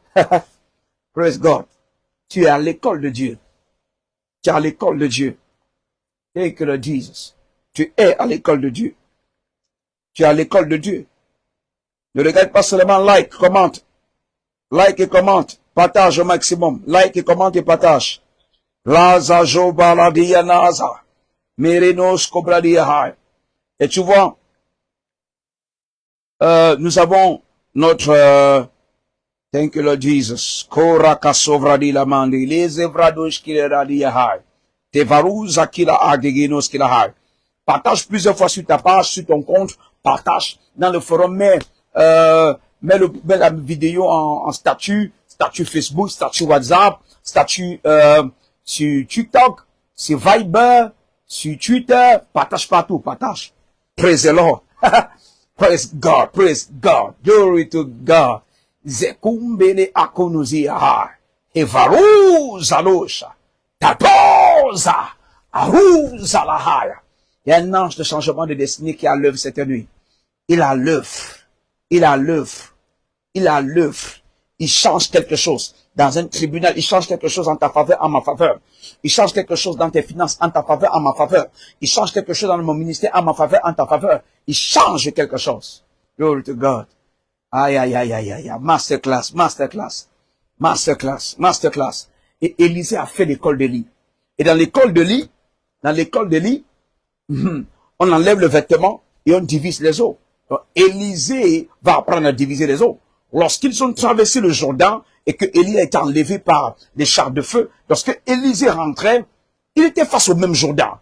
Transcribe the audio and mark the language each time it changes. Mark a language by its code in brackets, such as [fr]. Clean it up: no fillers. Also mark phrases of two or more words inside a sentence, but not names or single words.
[en] Praise God. [fr] Tu es à l'école de Dieu. Tu es à l'école de Dieu. [en] Thank you, Lord Jesus. [fr] Tu es à l'école de Dieu. Tu es à l'école de Dieu. Ne regarde pas seulement like, commente. Like et commente. Partage au maximum. Like et commente et partage. Laza jobaladia naza. Merenos kobradia. Et tu vois, nous avons notre [en] thank you, Lord Jesus. Koraka sovradi la mandi. Les evrados qui le radia hai. Tevaruza qui la agdeginos qui la hai. [fr] Partage plusieurs fois sur ta page, sur ton compte. Partage dans le forum. Mets la vidéo en statut. Statut Facebook, statut WhatsApp. Statut sur TikTok. Sur Viber. Sur Twitter. Partage partout. Partage. [en] Praise the Lord. Praise God. Praise God. Glory to God. Zekumbele akonuzia evaruza losha tatoza aruza lahaya. [fr] Il y a un ange de changement de destinée qui a l'œuvre cette nuit. Il a l'œuvre. Il a l'œuvre. Il a l'œuvre. Il change quelque chose dans un tribunal. Il change quelque chose en ta faveur, en ma faveur. Il change quelque chose dans tes finances, en ta faveur, en ma faveur. Il change quelque chose dans mon ministère, en ma faveur, en ta faveur. Il change quelque chose. [en] Glory to God. [fr] Aïe, aïe, aïe, aïe, aïe, masterclass, masterclass, masterclass, masterclass. Et Élisée a fait l'école d'Élie. Et dans l'école d'Élie, on enlève le vêtement et on divise les eaux. Donc, Élisée va apprendre à diviser les eaux. Lorsqu'ils ont traversé le Jourdain et que Élie a été enlevé par les chars de feu, lorsque Élisée rentrait, il était face au même Jourdain.